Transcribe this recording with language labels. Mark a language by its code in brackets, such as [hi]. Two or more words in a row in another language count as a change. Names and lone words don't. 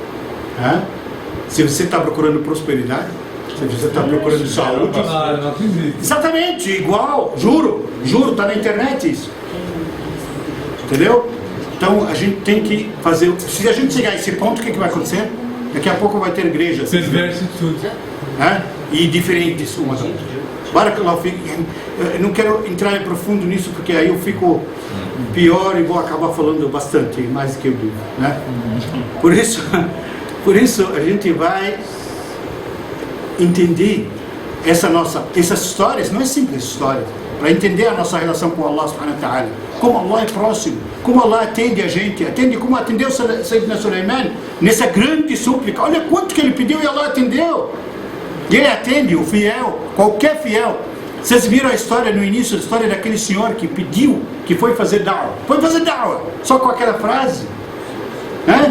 [pt] Se você está procurando prosperidade, se você está procurando saúde, exatamente igual, juro, está na internet isso, entendeu? Então a gente tem que fazer. Se a gente chegar a esse ponto, o que vai acontecer? Daqui a pouco vai ter igrejas perverso tudo, e diferentes umas das outras. [ar] بارك الله فيك. [pt] Eu não quero entrar em profundo nisso, porque aí eu fico pior e vou acabar falando bastante, mais do que eu digo, né? Por isso a gente vai entender essas histórias, não é simples histórias, para entender a nossa relação com [ar] الله سبحانه وتعالى, [pt] como Allah é próximo, como Allah atende a gente, como atendeu Sayyidina Sulaiman nessa grande súplica. Olha quanto que ele pediu e Allah atendeu. E ele atende o fiel, qualquer fiel. Vocês viram a história no início, a história daquele senhor que pediu, que foi fazer da'wah, só com aquela frase, né?